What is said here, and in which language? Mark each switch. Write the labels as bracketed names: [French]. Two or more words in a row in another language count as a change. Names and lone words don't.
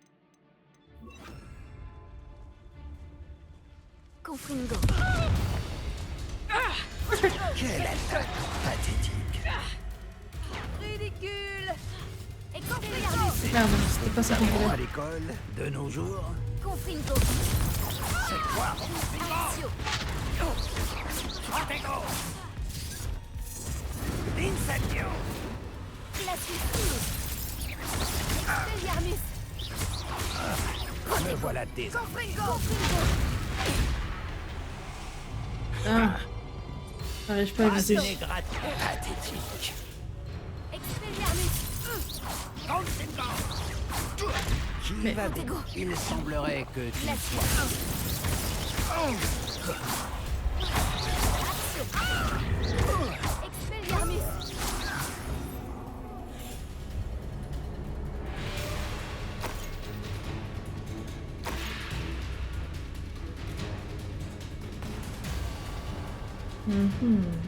[French] Confringo. Quelle attaque pathétique. Ridicule. Expelliarmus. Merde, c'était pas ça qu'on À voulait. l'école, de nos jours, Confringo. c'est quoi? Actio. Protego. L'incendio. Glacius. Expelliarmus. Me voilà désarmé. Confringo. Ah. J'arrive pas à viser. Négrate pathétique. Expelliarmus. Confringo. Qui Mais- va bien? Il semblerait que tu Glacius. Expelliarmus. Mhm.